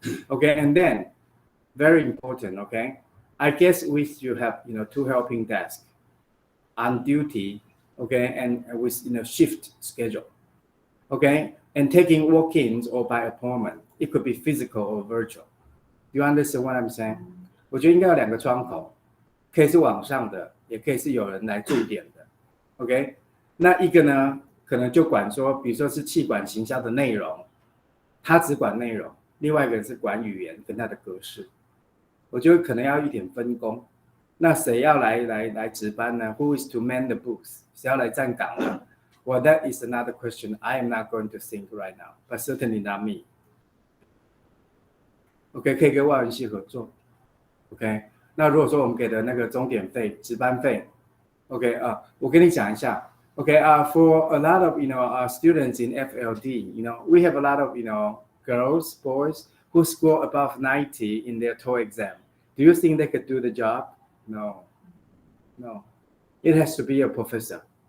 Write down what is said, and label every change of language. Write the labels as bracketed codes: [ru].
[en] Okay, and then, very important, okay, I guess we should have, 2 helping desks on duty, okay, and with, shift schedule, okay, and taking walk-ins or by appointment. It could be physical or virtual. You understand what I'm saying? [zh] 我觉得应该有2个窗口，可以是网上的，也可以是有人来驻点的 ，OK？那一个呢，可能就管说，比如说是企管行销的内容，他只管内容，另外一个人是管语言跟他的格式。我觉得可能要一点分工。那谁要来值班呢 ？ [en] Who is to man the booth？ [zh] 谁要来站岗呢 [en] ？Well, that is another question. I am not going to think right now, but certainly not me. [zh] OK， 可以跟外文系合作。OK， 那如果说我们给的那个钟点费、值班费 ，OK 我跟你讲一下。 [en] OK for a lot of students in FLD, we have a lot of girls, boys who score above 90 in their TOEIC exam. Do you think they could do the job? No. It has to be a professor.